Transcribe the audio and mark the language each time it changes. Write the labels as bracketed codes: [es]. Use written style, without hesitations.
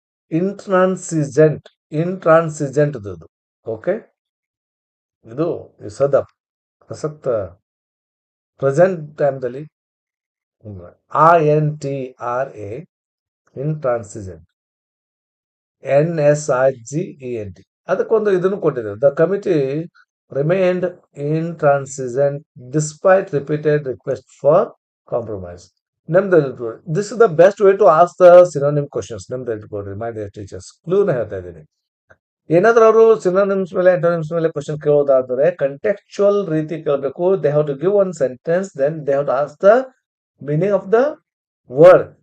[kn] ಇಂಟ್ರಾನ್ಸಿಜೆಂಟ್ ಇದು, ಓಕೆ, ಇದು ಸದ ಪ್ರಸಕ್ತ ಪ್ರೆಸೆಂಟ್ ಟೈಮ್ದಲ್ಲಿ INTRA, ಇಂಟ್ರಾನ್ಸಿಜೆಂಟ್, NSIGENT, ಅದಕ್ಕೊಂದು ಇದನ್ನು ಕೊಟ್ಟಿದೆ. [en] The committee remained intransigent despite repeated request for compromise. [kn] ನಮ್ದು [en] This is the best way to ask the synonym questions. [kn] ನಮ್ದು ಇಟ್ಕೊಡ್ರಿ [en] my dear teachers, [kn] ಕ್ಲೂನ ಹೇಳ್ತಾ ಇದ್ದೀನಿ. ಏನಾದ್ರೂ ಅವರು ಸಿನೋನಿಮ್ಸ್ ಮೇಲೆ ಆಂಟೋನಿಮ್ಸ್ ಮೇಲೆ ಕ್ವಶನ್ ಕೇಳೋದಾದ್ರೆ ಕಂಟೆಕ್ಚುಯಲ್ ರೀತಿ ಕೇಳಬೇಕು. [en] They have to give one sentence, then they have to ask the meaning of the word.